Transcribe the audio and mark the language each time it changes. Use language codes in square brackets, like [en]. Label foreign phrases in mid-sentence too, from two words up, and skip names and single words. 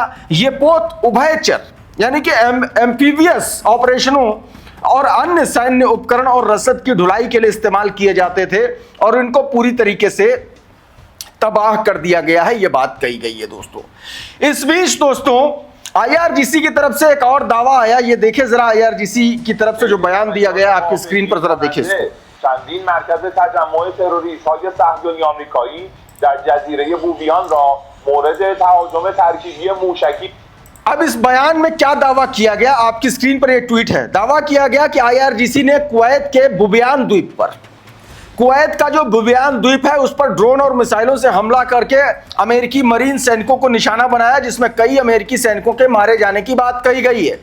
[hi] ये पोत उभयचर यानी कि [en] amphibious operations [hi] और अन्य सैन्य उपकरण और रसद की ढुलाई के लिए इस्तेमाल किए जाते थे और इनको पूरी तरीके से तबाह कर दिया गया है, यह बात कही गई है दोस्तों। इस बीच दोस्तों IRGC की तरफ से एक और दावा आया, ये देखिए जरा IRGC की तरफ से जो बयान दिया गया आपकी स्क्रीन पर जरा देखिए इसको। [fa] چندین مرکز تجمع تروریست‌های صهیونی آمریکایی در جزیره بوبیان را مورد تهاجم ترکیبی موشکی. [hi] अब इस बयान में क्या दावा किया गया, आपकी स्क्रीन पर एक ट्वीट है। दावा किया गया कि आईआरजीसी ने कुवैत के बुबियान द्वीप पर, कुवैत का जो बुबियान द्वीप है उस पर ड्रोन और मिसाइलों से हमला करके अमेरिकी मरीन सैनिकों को निशाना बनाया, जिसमें कई अमेरिकी सैनिकों के मारे जाने की बात कही गई है।